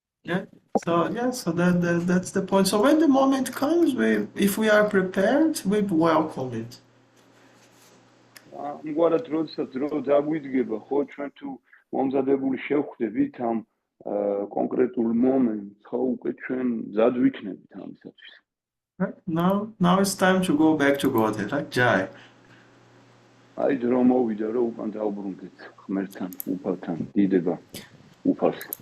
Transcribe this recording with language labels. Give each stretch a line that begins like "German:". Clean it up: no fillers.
English: Yeah. So that's the point. So when the moment comes, if we are prepared, we welcome it.
Georgian: ამგვარად როდესაც დრო დაგვიდგება, ხო, ჩვენ თუ მომზადებული შევხვდებით ამ კონკრეტულ მომენტს, ხო, უკვე ჩვენ მზად ვიქნებით ამისათვის.
English: Right? Now it's time to go back to Godhead, right? Jai.
Georgian: აი დრო მოვიდა, რომ უკან დავბრუნდეთ ღმერთთან, უფალთან, დიდება, უფალს.